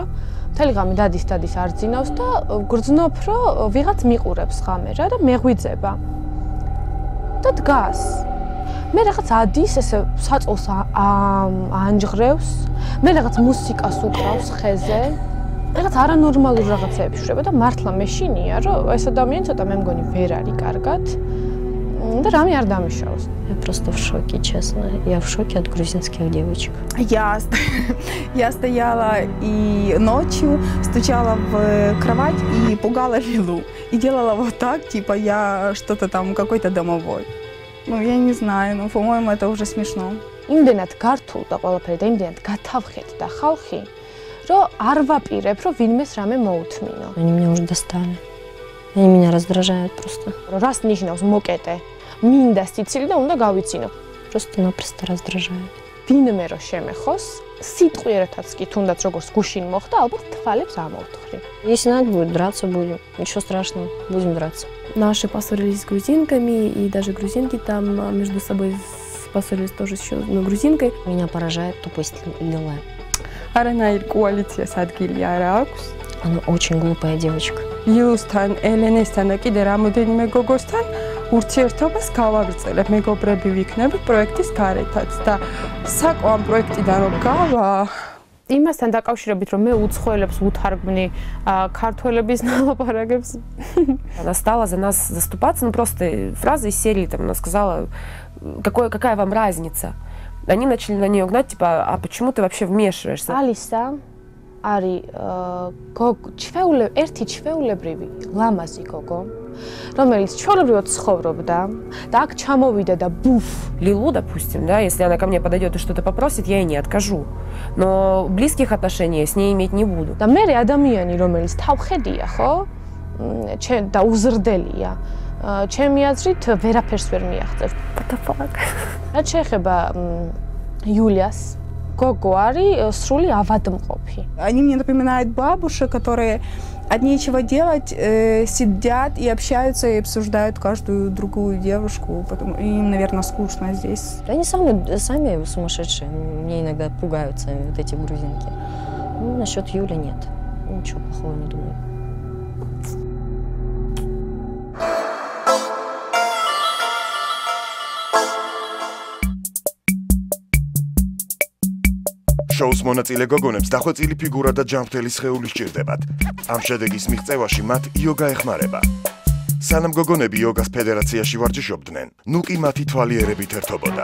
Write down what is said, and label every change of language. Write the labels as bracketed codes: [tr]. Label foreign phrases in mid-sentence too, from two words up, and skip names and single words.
[ka] მთელი ღამე დადის არ ძინავს და გრძნობ, რომ ვიღაც მიყურებს ღამე რა და მეღვიძება. და დგას. მე რაღაც ადის ესე საწოლს ანჯღრევს, მე რაღაც მუსიკას უკრავს ხეზე. რაღაც არანორმალური რაღაცები შვრება და მართლა მეშინია, რომ ეს ადამიანი ცოტა მე მგონი ვერ არის каргат. და რამე არ დამიშავს. [ru] Я просто в шоке, честно. Я в шоке от грузинских девочек. Я стояла и ночью стучала в кровать и пугала Лилу. И делала вот так, типа я что-то там какой-то домовой. Ну, я не знаю, но, по-моему, это уже смешно. [ka] იმდენად გართულდა ყველაფერი და იმდენად გათავხედდა ხალხი, რომ არ ვაპირებ, რომ ვინმეს რამე მოუთმინო. [ru] Они меня уже достали. Они меня раздражают просто. [ka] Რას ნიშნავს მოკეტე? მინდა სიცილი და უნდა გავიცინო. [ru] Просто-напросто раздражают. [ka] ვინმე რო შემეხოს, სიტყვიერათაც კი თუნდაც როგორც გუშინ მოხდა, ალბათ თვალებს ამოვთხრი. [ru] Если надо будет драться, будем. Ничего страшного, будем драться. Наши поссорились с грузинками, и даже грузинки там между собой поссорились тоже еще с грузинкой. Меня поражает тупость Лилы. [ka] Аранаир коалиციას ადგილი არ აქვს. [ru] Она очень глупая девочка. [ka] Ილუსთან, ელენესთან და კიდე რამოდენიმე გოგოსთან ურთიერთობას გავაგრძელებ, მეგობრები ვიქნებით პროექტის გარეთაც და საკო ამ პროექტიდან რომ გავა იმასთან დაკავშირებით რომ მე უცხოელებს უთარგმნი ქართველების ნალაპარაკებს. [ru] Она стала за нас заступаться, ну просто фраза из серии там она сказала, какая вам разница? Они начали на нее гнать, типа, а почему ты вообще вмешиваешься? [ka] Алиса არის ერთი ჩვეულებრივი ლამაზი გოგო, რომელიც ჩვეულებრივად ცხოვრობდა და აქ ჩამოვიდა და ბუფ. [ru] Лилу, допустим, да, если она ко мне подойдет и что-то попросит, я ей не откажу. Но близких отношений я с ней иметь не буду. [ka] და მე ადამიანი, რომელიც თავხედია, ხო? და უზრდელია. ჩემი აზრით ვერაფერს ვერ მიაღწევ. [en] What the fuck? [ka] რაც შეეხება Юлиас, გოგო არის სრული ავადმყოფი. [ru] Они мне напоминают бабушек, которые от нечего делать сидят и общаются и обсуждают каждую другую девушку, потому им, наверное, скучно здесь. Они сами сумасшедшие. Мне иногда пугаются вот эти грузинки. Ну, насчет Юли нет. Ничего плохого не думаю. [ka] შოუს მონაწილე გოგონებს დახვეწილი ფიგურა და ჯანმრთელი სხეული სჭირდებათ. ამ შედეგის მიღწევაში მათ იოგა ეხმარება. სანამ გოგონები იოგას ფედერაციაში ვარჯიშობდნენ, ნუკი მათი თვალიერებით ერთობოდა.